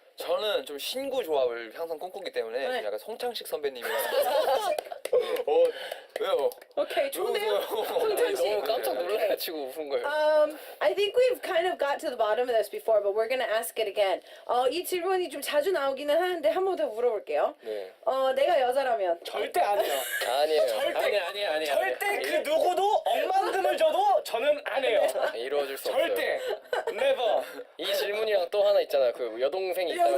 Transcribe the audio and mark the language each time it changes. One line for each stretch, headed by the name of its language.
Korean: 저는 좀 신구 조합을 항상 꿈꾸기 때문에 네. 약간 송창식 선배님이랑 왜요? 오케이 좋네요. 누구세요? 송창 씨. 너무 깜짝 놀라가지고 웃은 거예요.
English: I think we've kind of got to the bottom of this before, but we're gonna ask it again.
Korean: 이 질문이 좀 자주 나오기는 하는데 한 번 더 물어볼게요. 네. 내가 여자라면 절대 안 해요. 아니에요. 아니에요. 절대 그 누구도 억만금을 줘도 저는 안 해요. 이루어질 수 절대. 없어요.
English: never.
Korean: 이 질문이랑 또 하나 있잖아요. 그 여동생이 있다고.